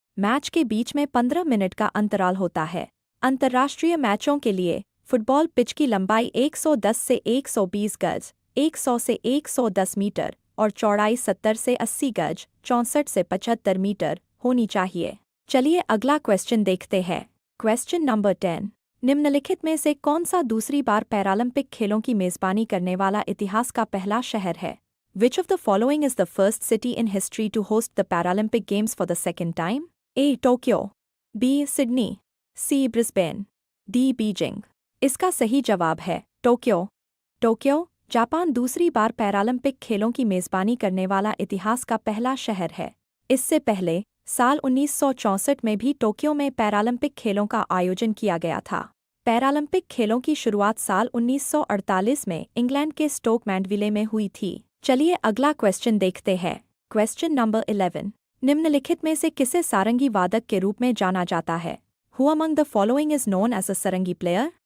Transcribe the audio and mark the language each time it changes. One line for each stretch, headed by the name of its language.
Hindi: Match के बीच में 15 minute का अंतराल होता है। अंतर्राष्ट्रीय मैचों के लिए फुटबॉल पिच की लंबाई 110 से 120 गज, 100 से 110 मीटर और चौड़ाई 70 से 80 गज, 64 से 75 मीटर होनी चाहिए। चलिए अगला क्वेश्चन देखते हैं। Question number 10। निम्नलिखित में से कौन सा दूसरी बार पैरालंपिक खेलों की मेजबानी करने वाला इतिहास का पहला शहर है?
English: Which of the following is the first city in history to host the Paralympic Games for the second time? A. Tokyo, B. Sydney, C. Brisbane, D. Beijing।
Hindi: इसका सही जवाब है टोक्यो। टोक्यो जापान दूसरी बार पैरालंपिक खेलों की मेजबानी करने वाला इतिहास का पहला शहर है। इससे पहले साल 1964 में भी टोक्यो में पैरालंपिक खेलों का आयोजन किया गया था। पैरालंपिक खेलों की शुरुआत साल 1948 में इंग्लैंड के स्टोक मैंडविले में हुई थी। चलिए अगला क्वेश्चन देखते हैं। Question number 11। निम्नलिखित में से किसे सारंगी वादक के रूप में जाना जाता है?
English: Who among the following is known as a sarangi player?